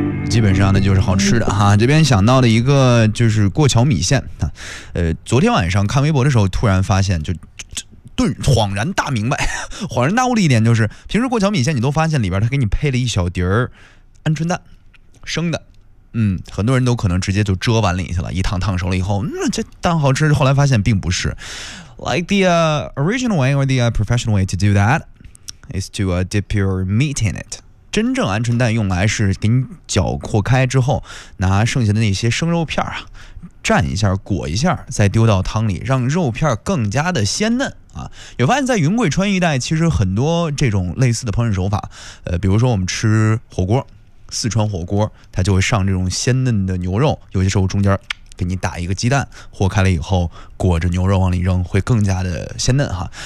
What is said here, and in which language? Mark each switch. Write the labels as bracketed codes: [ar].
[zh] 基本上呢就是好吃的哈。这边想到了一个就是过桥米线啊，昨天晚上看微博的时候突然发现，就顿恍然大明白，恍然大悟的一点就是，平时过桥米线你都发现里边他给你配了一小碟儿鹌鹑蛋，生的。嗯，很多人都可能直接就遮碗里去了，一烫烫熟了以后，那、这蛋好吃。后来发现并不是 [en] ，like the original way or the professional way to do that is to dip your meat in it。 [zh] 真正鹌鹑蛋用来是给你搅和开之后，拿剩下的那些生肉片啊，蘸一下裹一下，再丢到汤里，让肉片更加的鲜嫩。有发现在云贵川一带，其实很多这种类似的烹饪手法，比如说我们吃火锅，四川火锅，它就会上这种鲜嫩的牛肉，有些时候中间给你打一个鸡蛋，和开了以后裹着牛肉往里扔，会更加的鲜嫩哈。